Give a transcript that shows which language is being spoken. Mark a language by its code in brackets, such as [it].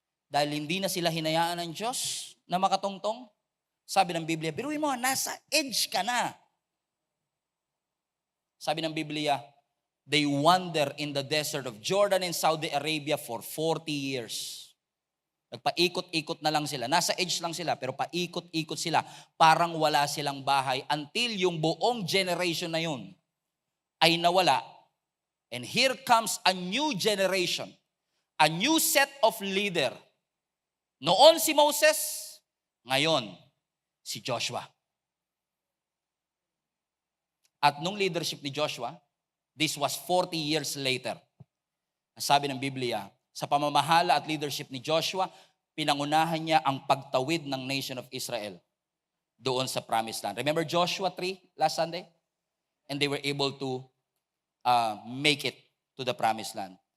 [tl] Dahil hindi na sila hinayaan ng Diyos na makatungtong, sabi ng Biblia, biruin mo, nasa edge ka na. Sabi ng Biblia, [en] they wander in the desert of Jordan and Saudi Arabia for 40 years. [tl] Nagpaikot-ikot na lang sila. Nasa edge lang sila, pero paikot-ikot sila. Parang wala silang bahay until yung buong generation na yun ay nawala. [en] And here comes a new generation, a new set of leader. [tl] Noon si Moses, ngayon si Joshua. At nung [en] leadership ni Joshua, this was 40 years later. [tl] Sabi ng Biblia, sa pamamahala at leadership ni Joshua, pinangunahan niya ang pagtawid ng nation of Israel doon sa Promised Land. [en] Remember Joshua 3 last Sunday? And they were able to make it to the Promised Land.